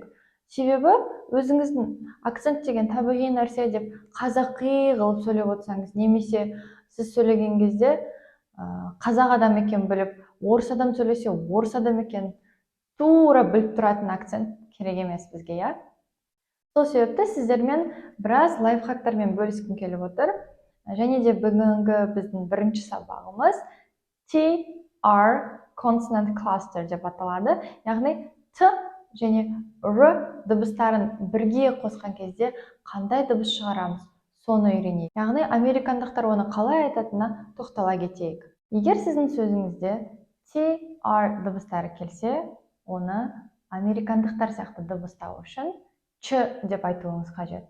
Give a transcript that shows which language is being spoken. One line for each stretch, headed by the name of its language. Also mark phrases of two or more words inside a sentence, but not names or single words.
Kazakh: Себебі өзіңіздің акцент деген табиғи нәрсе деп қазақи қылып сөйлеп отырсаңыз, немесе сіз сөйлеген кезде қазақ адам екен біліп, орыс адам сөйлесе, орыс адам екен тура біліп тұратын акцент керек емес бізге, я? Сол себепті сіздермен біраз лайфхактармен бөліскім келіп отыр. Және де бүгінгі біздің бірінші сабағымыз
English: TR consonant cluster
Kazakh: деп аталады. Яғни Т және Р дыбыстарын бірге қосқан кезде қандай дыбыс шығарамыз, соны үйренейік. Яғни американдықтар оны қалай айтатынына тоқтала кетейік. Егер сіздің сөзіңізде TR дыбыстары келсе, оны американдықтар сияқты дыбыстау үшін Ч деп айтуыңыз қажет.